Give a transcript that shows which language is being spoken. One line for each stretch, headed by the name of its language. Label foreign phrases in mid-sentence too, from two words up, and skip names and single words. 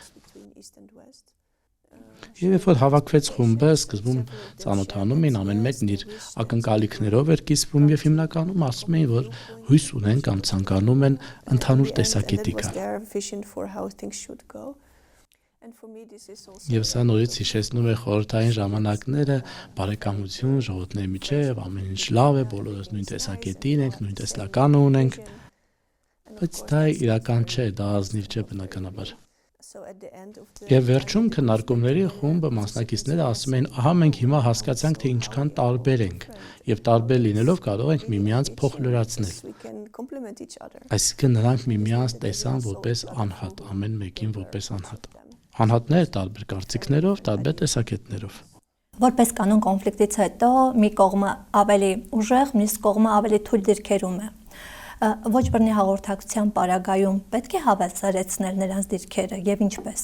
Armenian: Եվ երբ որ հավաքվեց խումբը, սկզբում ծանոթանում էին, ամեն մեկն իր ակնկալիքներով էր կիսվում եւ հիմնականում ասում էին, որ հույս ունեն կամ ցանկանում են ընդհանուր տեսակետի գալ։
English: And for me this is also
Armenian: Եվ սա նորից հիշեցնում է խորհրդային ժամանակները, բարեկամություն, ժողովուրդների միջև, ամեն ինչ լավ է, բոլորս նույն տեսակետին ենք, նույն տեսլականը ունենք, բայց դա իրական չէ, դա ազնիվ չէ բնականաբար։
English: so at the end of the
Armenian: Եվ վերջում քննարկումների խումբը մասնակիցները ասում են, ահա մենք հիմա հասկացանք, թե ինչքան տարբեր ենք, եւ տարբեր լինելով կարող ենք միմյանց փոխլրացնել։
English: we can complement each other.
Armenian: Այսինքն նրանք միմյանց տեսան որպես անհատ, ամեն մեկին որպես անհատ։ Անհատներ տարբեր կարծիքներով, տարբեր տեսակետներով։ Որպես կանոն կոնֆլիկտից հետո մի կողմը ավելի ուժեղ, մյուս կողմը ավելի թույլ դիրքերում է։ Ոչ բռնի հաղորդակցության պարագայում պետք է հավասարեցնել նրանց դիրքերը եւ ինչպես։